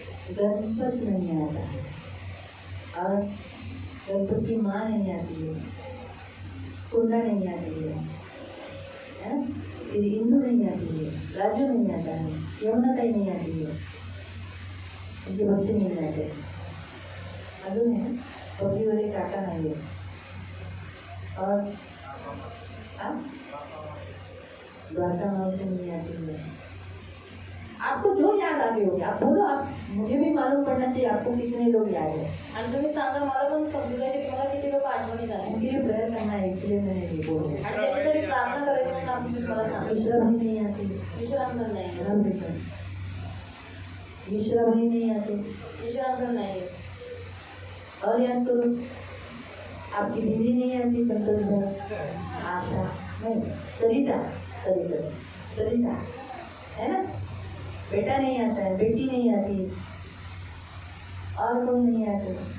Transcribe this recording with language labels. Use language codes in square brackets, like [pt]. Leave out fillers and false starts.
[hi] गणपत नहीं आता है और गणपत की माँ नहीं आती है, कुंडा नहीं आती है, फिर इंदू नहीं आती है, राजू नहीं आता है, यमुना ताई नहीं आती है, उनके बच्चे नहीं आते, अजून है पपी वाले काका नहीं है। और द्वारका मौसी नहीं आती है। आपको जो याद आगे होगी आप बोलो, आप मुझे भी मालूम पड़ना चाहिए आपको कितने लोग याद है। [mr] आणि तुम्ही सांगा, मला पण समजू जाईल की तुम्हाला किती लोक आठवणीत आहे [hi] उनके लिए प्रेयर करना है, इसलिए मैंने ये बोला। [mr] आणि त्याच्यासाठी प्रार्थना करायची म्हणून आपण तुम्हाला सांगतो। [hi] मिश्रा भाई नहीं आते, [mr] विश्रांकन नाही आहे, [hi] राम बेटा मिश्रा भाई नहीं आते। [mr] विश्रांकन नाही आहे। [hi] और याद करो, आपकी बीवी नहीं आती, संतोष भाई, आशा नहीं, सरिता, सरिता है ना, बेटा नहीं आता है, बेटी नहीं आती, और कौन नहीं आते?